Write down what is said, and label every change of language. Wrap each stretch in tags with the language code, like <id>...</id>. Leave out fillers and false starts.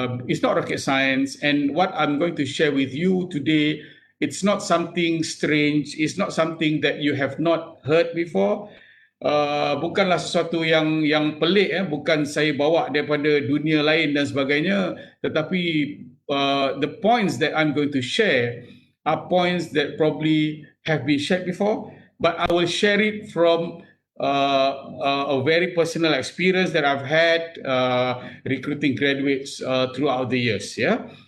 <en>It's not rocket science, and what I'm going to share with you today, it's not something strange. It's not something that you have not heard before.</en> <ms>Bukanlah sesuatu yang pelik. Bukan saya bawa daripada dunia lain dan sebagainya.</ms> <en>Tetapi the points that I'm going to share are points that probably have been shared before. But I will share it from a very personal experience that I've had recruiting graduates throughout the years. Yeah.</en>